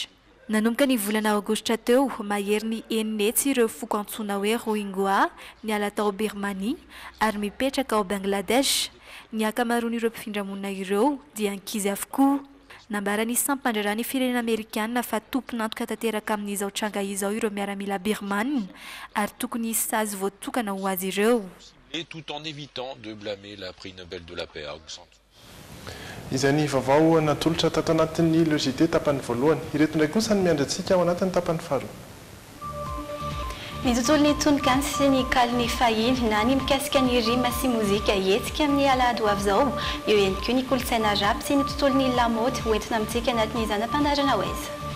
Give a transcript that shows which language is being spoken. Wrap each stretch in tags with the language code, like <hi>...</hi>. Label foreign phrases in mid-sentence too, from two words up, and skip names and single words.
<mg>Nanomboka ny volana aogostra teo, mahery ny enetsy ireo foko antsoina hoe Rohingya niala tao Birmanie ary mipetraka ao Bangladesh. Ny akamaroan'ireo mpifindramona ireo dia ankizy avokoa. Nambarany sampandrarany firenena Amerikana fa tompon'antoka tanteraka amin'izao tranga izao ireo miaramila Birmane ary tokony sazy voatokana ho azy ireo.</mg> <fr>Et tout en évitant de blâmer la prix Nobel de la paix à Aung San Suu Kyi.</fr> <mg>Izany vaovao natolotra tato anatin'ny logité tapany voalohany. Ireto ndray kosa ny miandratsika ao anatin'ny tapany faharoa. Ny tontolon'ny tononkany sy ny kaliny fahiny na ny mikasika ny rima sy mozika hetsika amin'ny alahady ho avy izao. Eo ihany koa ny kolontsaina rapy sy ny tontolon'ny lamaody hoentina amintsika anatin'ny zanam-pandarana oeza.</mg>